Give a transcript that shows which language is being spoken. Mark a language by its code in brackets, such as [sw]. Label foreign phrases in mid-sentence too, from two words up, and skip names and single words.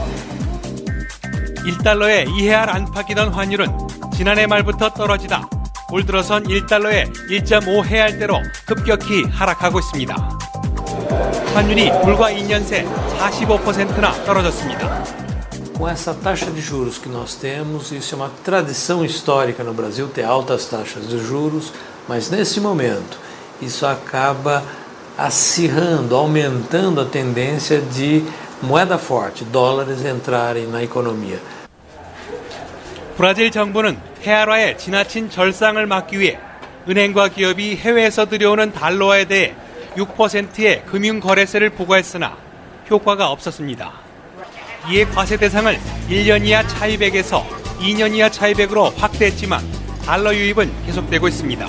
[ko] 1달러에 2헤알 안팎이던 환율은 지난해 말부터 떨어지다 올 들어선 1달러에 1.5헤알대로 급격히 하락하고 있습니다. 환율이 불과 2년 새 45%나 떨어졌습니다. [pt] Com essa taxa de juros que nós temos, isso é uma tradição histórica no Brasil ter altas taxas de juros, mas nesse momento isso acaba acirrando, aumentando a tendência de moeda forte, dólares entrarem na economia. [ko] 브라질 정부는 헤아라의 지나친 절상을 막기 위해 은행과 기업이 해외에서 들여오는 달러화에 대해 6%의 금융거래세를 부과했으나 효과가 없었습니다. 이에 과세 대상을 1년 이하 차입액에서 2년 이하 차입액으로 확대했지만 달러 유입은 계속되고 있습니다.